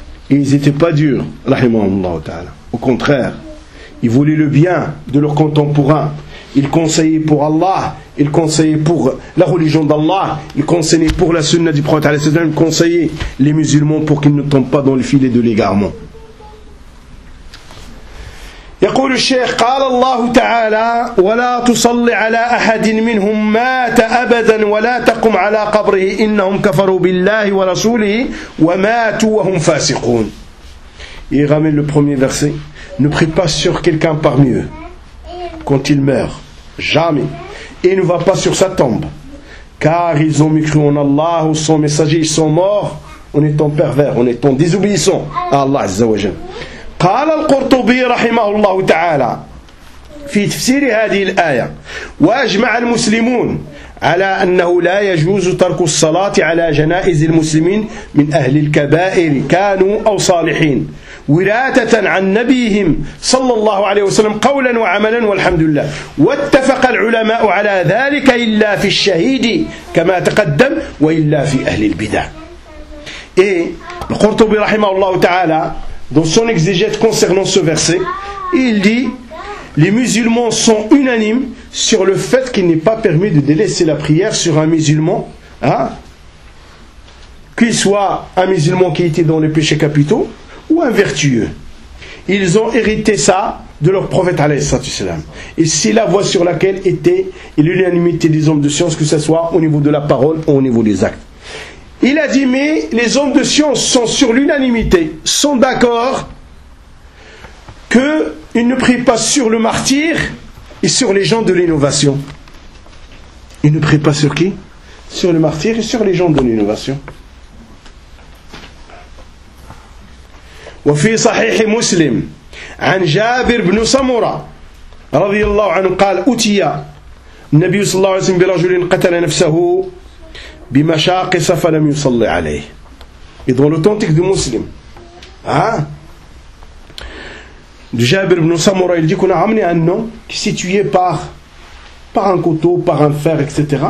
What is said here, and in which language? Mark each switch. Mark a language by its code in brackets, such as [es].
[fr] Et ils n'étaient pas durs, rahimahullah ta'ala. Au contraire, ils voulaient le bien de leurs contemporains. Ils conseillaient pour Allah. Il conseillait pour la religion d'Allah, il conseillait pour la sunna du prophète, il conseillait les musulmans pour qu'ils ne tombent pas dans le filet de l'égarement. [ar] يقول الشيخ قال الله تعالى ولا تصل على أحد منهم مات أبدا ولا تقم على قبره إنهم كفروا بالله ورسوله وماتوا وهم فاسقون. [fr] Il ramène le premier verset. Ne prie pas sur quelqu'un parmi eux quand il meurt. Jamais. Et ne va pas sur sa tombe. Car ils ont mécru en Allah ou son messager, ils sont morts en étant pervers, en étant désobéissants à Allah Azza wa Jal. [ar] قال القرطبي رحمه الله تعالى في تفسير هذه الآية وأجمع المسلمون على أنه لا يجوز ترك الصلاة على جنائز المسلمين من أهل الكبائر كانوا أو صالحين وراثة عن نبيهم صلى الله عليه وسلم قولا وعملا والحمد لله واتفق العلماء على ذلك إلا في الشهيد كما تقدم وإلا في أهل البدع. القرطبي رحمه الله تعالى [fr] dans son exégète concernant ce verset, il dit « Les musulmans sont unanimes sur le fait qu'il n'est pas permis de délaisser la prière sur un musulman, qu'il soit un musulman qui était dans les péchés capitaux ou un vertueux. Ils ont hérité ça de leur prophète alayhi salatu wasalam. Et c'est la voie sur laquelle était l'unanimité des hommes de science, que ce soit au niveau de la parole ou au niveau des actes. » Il a dit, mais les hommes de science sont sur l'unanimité, sont d'accord qu'ils ne prient pas sur le martyr et sur les gens de l'innovation. Ils ne prient pas sur qui ? Sur le martyr et sur les gens de l'innovation. [ar] وفي صحيح مسلم عن جابر بن سمرة رضي الله عنه قال أتي النبي صلى الله عليه وسلم برجل قتل نفسه بمشاقص فلم يصلي عليه. [fr] Et dans l'authentique du muslim, de Jabir ibn Samura, il dit qu'on a ramené un homme qui s'est tué par un couteau, par un fer, etc.